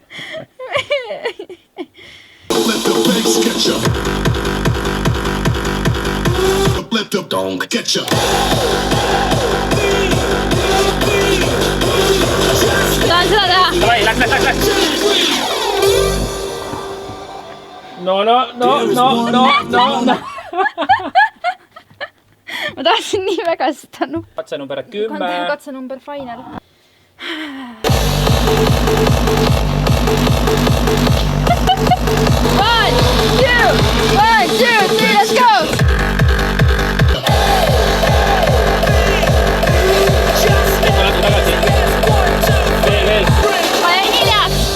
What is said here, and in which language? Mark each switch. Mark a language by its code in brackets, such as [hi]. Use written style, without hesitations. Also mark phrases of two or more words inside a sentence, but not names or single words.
[et] Tahan seda teha. Davai, läks. No. Ma tahtsin nii väga seda nuppu. Katse number 10. Katse number [en] final. One, two, 3, let's go! [et] Tagasi. Veel. Ma jäin hiljaks!